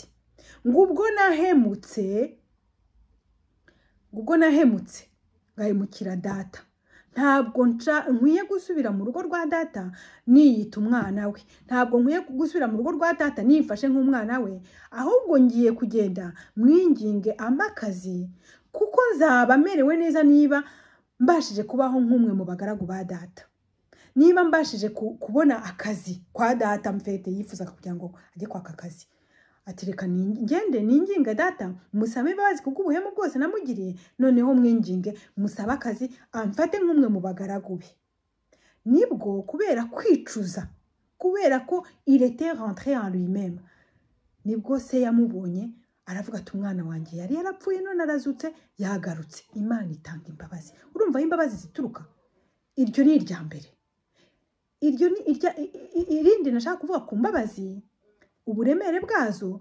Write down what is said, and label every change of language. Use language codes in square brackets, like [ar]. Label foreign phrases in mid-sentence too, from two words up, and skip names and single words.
[rw] Ngo ubwo nahemutse ngahemukira data, ntabwo nkwiye gusubira mu rugo rwa data niyita umwana we, ntabwo nkwiye gusubira mu rugo rwa data nifashe nk'umwana we, ahubwo ngiye kugenda mwinginge amakazi kuko nzaba merewe neza niba mbashije kubaho nk'umwe mu bagaragu ba data, niba mbashije kubona akazi kwa data mfete yifuzaga kugira ngo ajye kwaka akazi. Ati reka ngende ninginga data musabe imbabazi kuko ubuhemu bwose namugiriye, noneho mwinginge musabe akazi amfate nk'umwe mu bagaragu be. Nibwo kubera kwicuza, kubera ko [fr] il était rentré en lui-même, [rw] nibwo se yamubonye aravuga ati umwana wanjye yari yarapfuye none arazutse yagarutse. Imana itanga imbabazi. Urumva imbabazi zituruka? Iryo ni irya mbere. Iryo ni irindi nashaka kuvuga ku mbabazi, uburemere bwazo.